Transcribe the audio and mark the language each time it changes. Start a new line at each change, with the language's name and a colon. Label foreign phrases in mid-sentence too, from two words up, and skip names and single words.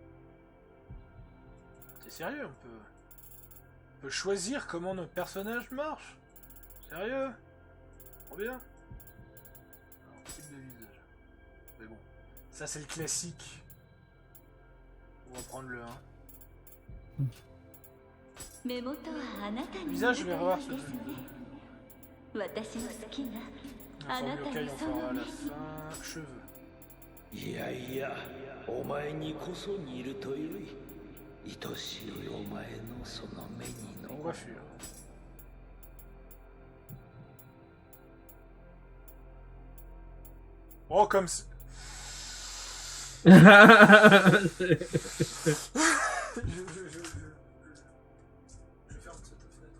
French: C'est sérieux, on peut choisir comment notre personnage marche. Sérieux? Trop bien. Alors, type de visage. Mais bon, ça c'est le classique. On va prendre le 1.
Japanese: 目元はあなたに似
French: Visage,
Japanese: て
French: je
Japanese: い
French: vais
Japanese: る
French: revoir
Japanese: で
French: ce
Japanese: すね
French: jeu.
Japanese: 私の好きな
French: La
Japanese: あ
French: forme
Japanese: なた
French: yokai,
Japanese: の
French: on
Japanese: その
French: fera à
Japanese: 目
French: la
Japanese: に
French: fin. Cheveux.
Japanese: いやいやお前にこそ似るとよい。愛しいお前のその目にの
French: Coiffure. Oh, comme si... je ferme cette fenêtre.